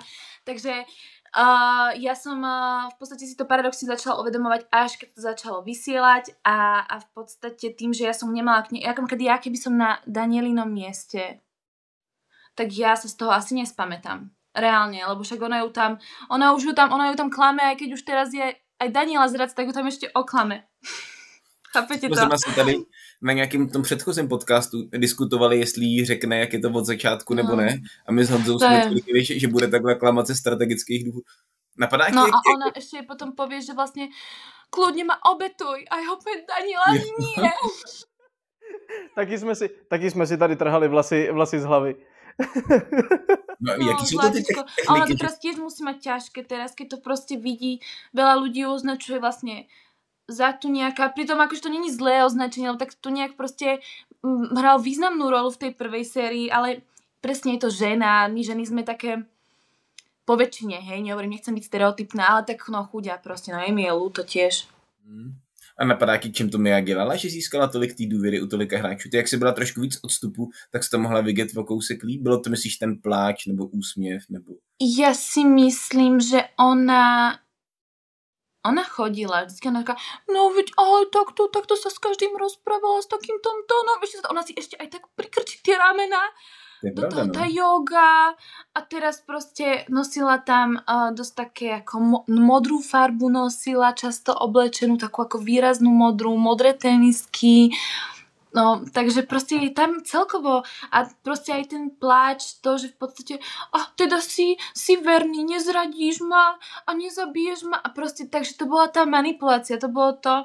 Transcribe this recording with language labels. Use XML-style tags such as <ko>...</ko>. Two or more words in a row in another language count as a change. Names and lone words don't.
<sk>Takže ja som v podstate si to paradoxne začala uvedomovať, až keď to začalo vysielať a v podstate tým, že ja som nemala keby som na Danielinom mieste, tak ja sa z toho asi nespamätám. Reálne, lebo však ona ju tam klame, aj keď už teraz je aj Daniela zradca, tak ju tam ešte oklame. Chápete to?</sk> <cs>My jsme tady na nějakém tom předchozím podcastu diskutovali, jestli jí řekne, jak je to od začátku nebo ne. A my s Honzou jsme tvrdili, že bude takhle klamat ze strategických důvodů.</cs> <sk>Napadá a ona ešte potom povie, že vlastne kľudne ma obetuj. A ja opäť Daniela, nie.</sk> <cs>Taky jsme si tady trhali vlasy z hlavy. No, jaký sú to ty techniky?</cs> <sk>A ona to teraz tiež musí mať ťažké teraz, keď to proste vidí. Veľa ľudí označuje vlastne za tu nejaká, pritom akože to není zlé označenie, ale tak tu nejak proste hral významnú rolu v tej prvej sérii, ale presne je to žena, my ženy sme také po väčšine, hej, nehovorím, nechcem byť stereotypná, ale tak no chudia proste, no je mi je ľúto tiež.</sk> <cs>A napadá ti, čím to Mia dělala, že získala tolik té důvěry u tolika hráčů? Ty, jak jsi byla trošku víc odstupu, tak jsi to mohla vidět o kousek líp? Bylo to, myslíš, ten pláč nebo úsměv? Nebo...</cs> <sk>Ja si myslím, že ona chodila, vždycky ona taká, no veď, ale takto sa s každým rozprávala, s takým tónom, ona si ešte aj tak prikrčí tie ramena, tá yoga a teraz proste nosila tam dosť také ako modrú farbu nosila, často oblečenú, takú ako výraznú modré tenisky, no, takže proste je tam celkovo a proste aj ten pláč, to, že v podstate teda si verný, nezradíš ma a nezabiješ ma a proste, takže to bola tá manipulácia, to bolo to.</sk>